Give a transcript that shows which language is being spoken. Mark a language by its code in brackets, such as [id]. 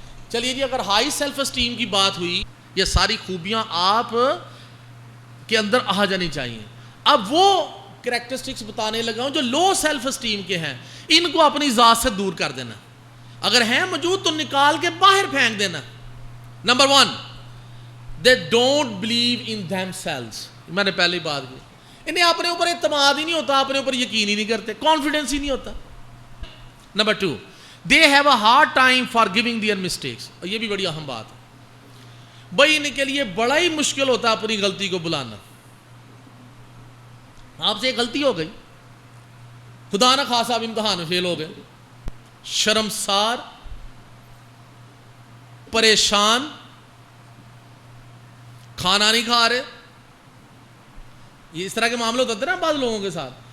[ur] چلیے جی, اگر high self esteem کی بات ہوئی, یہ ساری خوبیاں آپ کے اندر آ جانی چاہیے. اب وہ کریکٹرسٹکس بتانے لگا ہوں جو لو سیلف اسٹیم کے ہیں, ان کو اپنی ذات سے دور کر دینا. اگر ہیں موجود تو نکال کے باہر پھینک دینا. [en] Number 1, they don't believe in themselves. [ur] میں نے پہلے بات کی, انہیں اپنے اوپر اعتماد ہی نہیں ہوتا, اپنے اوپر یقین ہی نہیں کرتے, کانفیڈنس ہی نہیں ہوتا. [en] Number 2, they have a hard time forgiving their mistakes. [ur] اور یہ بھی بڑی اہم بات ہے. بھائی ان کے لیے بڑا ہی مشکل ہوتا ہے اپنی غلطی کو بلانا. آپ سے ایک غلطی ہو گئی, خدا نہ خواستہ آپ امتحان میں فیل ہو گئے, شرمسار, پریشان, کھانا نہیں کھا رہے, یہ اس طرح کے معاملے ہوتے ہیں نا بعض لوگوں کے ساتھ.